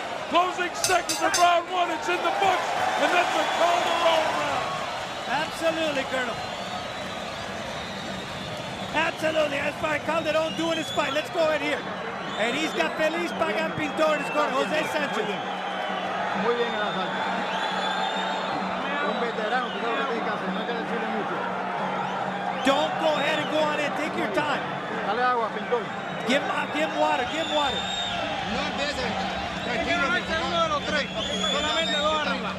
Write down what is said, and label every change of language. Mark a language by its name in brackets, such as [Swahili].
[English] Closing seconds of round 1, it's in the books, and that's a Calderon round. Absolutely, Colonel. Absolutely, that's by Calderon doing his fight. Let's go in here. And he's got Feliz Pagan Pintor in his corner, Jose Sanchez. [Spanish] Muy bien el asalto. Un veterano que no tiene que hacer, no hay que decirle mucho. [English] Don't go ahead and go on in, take your time. [Spanish] Dale agua, Pintor. [English] Give him water, give him water. [Spanish] No empiecen. Uno de los 3, solamente 2 arriba.